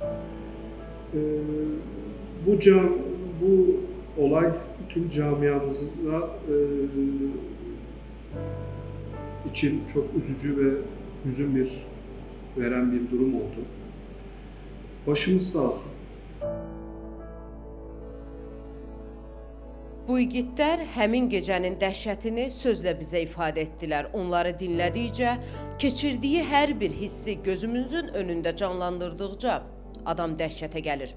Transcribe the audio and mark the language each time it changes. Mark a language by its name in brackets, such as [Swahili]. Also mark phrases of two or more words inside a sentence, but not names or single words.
[Turkish] Bu olay tüm camiamızda için çok üzücü ve hüzün veren bir durum oldu. Başımız sağ olsun. [Azerbaijani] Bu igidlər həmin gecənin dəhşətini sözlə bizə ifadə etdilər. Onları dinlədikcə, keçirdiyi hər bir hissi gözümüzün önündə canlandırdıqca adam dəhşətə gəlir.